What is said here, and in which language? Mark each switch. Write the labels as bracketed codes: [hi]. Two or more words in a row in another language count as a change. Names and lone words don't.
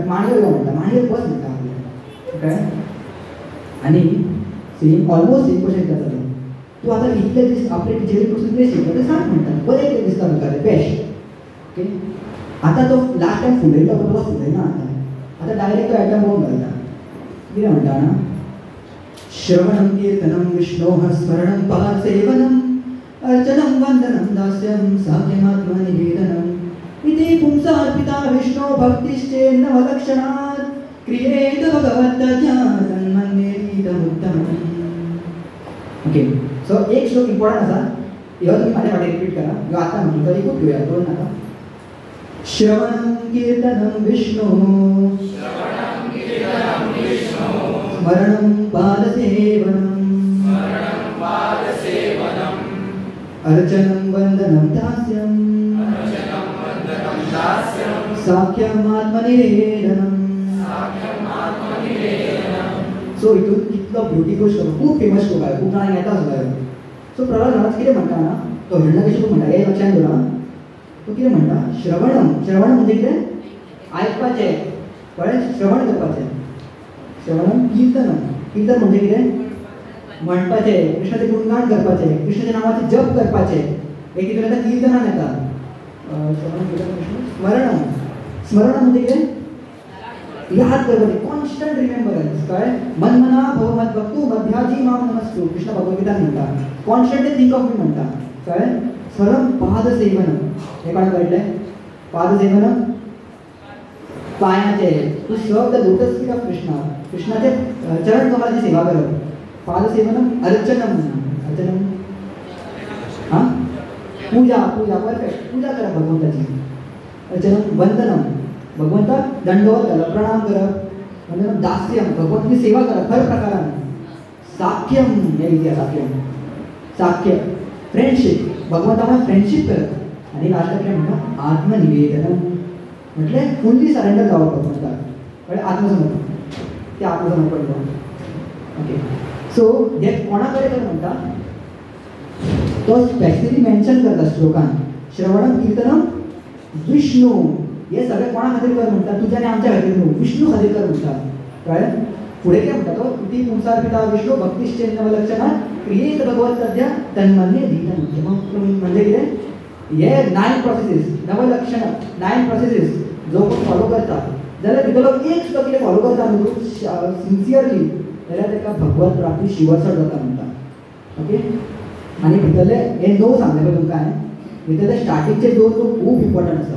[kok] मांडयर गो म्हणटा, मांडयर बस म्हणटा आपल्याक कळ्ळें. आनी [en] same almost same question [kok] जाता. तूं आतां इतले दीस आपले टिचरी पासून कितें शिकलो तें सांग म्हणटा. बरें कितें दिसता तुका तें बेस्ट. ओके. आतां तो [en] last time [kok] फुलयलो पण तो फुलयना आतां डायरेक्ट तो आयटम बघून घालता. कितें म्हणटा ना, [sa] श्रवणं कीर्तनं विष्णोः स्मरणं पादसेवनम् अर्चनं वन्दनं दास्यं साध्यमात्मनिवेदनम् इति पुंसार्पिता विष्णो भक्तिश्चेन्नवलक्षणात् क्रियेत भगवत्तज्ञानन्मन्येतीदमुत्तमम्. [kok] ओके. सो एक श्लोक इम्पॉर्टंट आसा, ह्यो तुमी म्हाज्या फाटीं रिपीट करा. ह्यो आतां म्हणटलो तरी खूब घेवया, दोन नाका. [sa] श्रवणं कीर्तनं विष्णो स्मरणं पादसेवनम् अर्चनं वन्दनं दास्यं साख्यमात्मनिवेदनम्. [kok] सो हितून कितलो ब्युटिफूल श्लोक, खूब फेमस श्लोक आहे, खूब जाणांक येता सुद्दां. सो प्रल्हाद महाराज कितें म्हणटा ना, तो हिरण्यकशिपू म्हणटा हे लक्षांत दवरा. तो कितें म्हणटा, श्रवणं, श्रवण म्हणजे कितें आयकपाचें कळ्ळें. श्रवण करपाचें. श्रवणं कीर्तनं, कीर्तन म्हणजे कितें म्हणपाचें, कृष्णाचें गुणगान करपाचें, कृष्णाच्या नांवाचें जप करपाचें. एक कितें येता कीर्तनान येता. श्रवण कीर्तन कृष्ण स्मरणं, स्मरणं म्हणजे कितें याद करपाचें, [en] constant remembrance [kok] कळ्ळें. [sa] मन्मना भव मद्भक्तो मध्याजी मां नमस्तु कृष्ण [kok] भगवद्गीतान म्हणटा. [en] constantly think of me [kok] म्हणटा कळ्ळें. स्मरण पादसेवनम हे कोणाक कळटलें. पादसेवनम पांयाचे [en] to serve the lotus feet of Krishna, [kok] कृष्णाचे चरण कमलाची सेवा करप. पादसेवनम अर्चनम, अर्चनम हां पूजा, पूजा परफेक्ट पूजा करप भगवंताची. अर्चनम वंदनम भगवंताक दंडवत घालप, प्रणाम करप. वंदनम दास्यम भगवंताची सेवा करप हर प्रकारान. साख्यम हे कितें साख्यम, साख्य फ्रेंडशीप भगवंता वांगडा फ्रेंडशीप करप. आनी लास्टाक कितें म्हणटा आत्मनिवेदनम म्हटले [en] fully surrender [kok] जावप भगवंताक कळ्ळें. आत्मसमर्पण, तें आत्मसमर्पण जावप. ओके. सो हे कोणा कडेन कर म्हणटा तो [en] specifically mention [kok] करता श्लोकान. श्रवणम कीर्तनम विष्णू हे सगळें कोणा खातीर कर म्हणटा, तुज्या आनी आमच्या खातीर न्हू, विष्णू खातीर कर म्हणटा कळ्ळें. फुडें कितें म्हणटा तो, [sa] इति पुंसार्पिता विष्णू भक्तिश्चेन्नवलक्षणात् क्रियेत भगवत्तद्या तन्मन्येतीदमुत्तमम्. [kok] म्हणजे कितें हे 9 प्रोसेसीस, नवलक्षण 9 प्रोसेसीस जो कोण फॉलो करता जाल्यार भितरलो एक सुद्दां कितें फॉलो करता न्हू सिन्सियरली जाल्यार ताका भगवत प्राप्ती शिवसर जाता म्हणटा. ओके. आनी भितरले हे 9 सांगले पळय तुमकां हांवें, भितरले स्टार्टिंगचे 2 खूब इम्पॉर्टंट आसा.